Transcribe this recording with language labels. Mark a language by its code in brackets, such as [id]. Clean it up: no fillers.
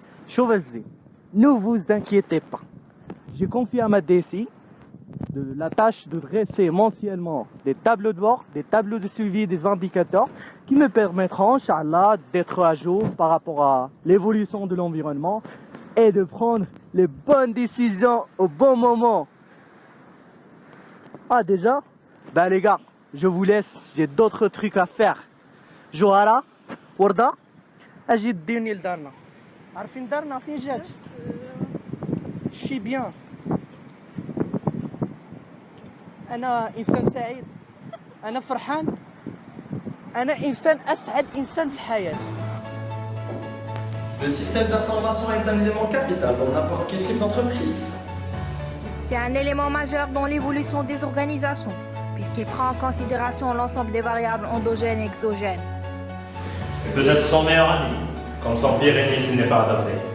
[ar] شوف الزين. [fr] Ne vous inquiétez pas. j'ai confié à ma DSI la tâche de dresser mensuellement des tableaux de bord, des tableaux de suivi des indicateurs qui me permettront, Inch'Allah, d'être à jour par rapport à l'évolution de l'environnement et de prendre les bonnes décisions au bon moment. Ah déjà, ben les gars, je vous laisse, j'ai d'autres trucs à faire. [ar] جوهرة وردة اجي ديرني لدارنا عارفين دارنا فين جات شي بيان انا انسان سعيد انا فرحان انا انسان اسعد انسان في الحياه. [fr] Le système d'information est un élément capital dans n'importe quel type d'entreprise. C'est un élément majeur dans l'évolution des organisations, puisqu'il prend en considération l'ensemble des variables endogènes et exogènes. Et peut-être son meilleur ami, comme son pire ennemi s'il n'est pas adapté.